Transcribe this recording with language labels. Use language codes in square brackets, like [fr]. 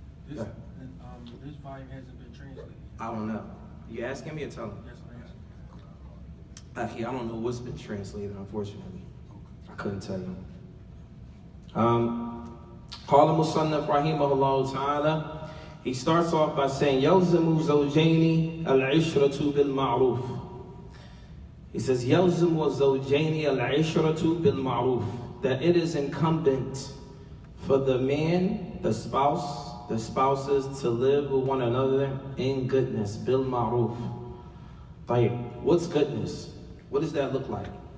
[en] This volume hasn't been translated. I don't know. You asking me or telling me? Yes, I'm asking. Actually, I don't know what's been translated, unfortunately. I couldn't tell you. [ar] قال المصنف رحمه الله تعالى. [en] He starts off by saying [ar] يلزم زوجين العشرة بالمعروف. [en] He says [ar] يلزم زوجين العشرة بالمعروف, [en] that it is incumbent for the man, the spouses to live with one another in goodness. Bil ma'ruf. What's goodness? What does that look like?